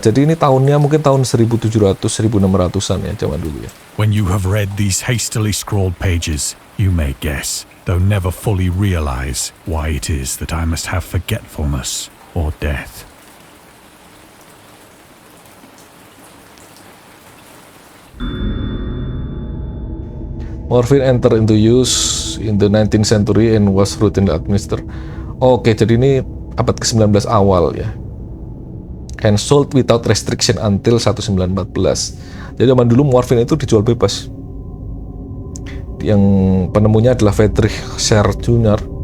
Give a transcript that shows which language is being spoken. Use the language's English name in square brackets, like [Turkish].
[Indonesian] Jadi ini tahunnya mungkin tahun 1700-1600-an ya, zaman dulu ya. [English] When you have read these hastily scrawled pages, you may guess, though never fully realize, why it is that I must have forgetfulness or death. Morphine entered into use in the 19th century and was routinely administered. [Indonesian] Oke, jadi ini abad ke-19 awal ya. [English] And sold without restriction until 1914. [Indonesian] Jadi zaman dulu morphine itu dijual bebas. Yang penemunya adalah Friedrich Scher Jr.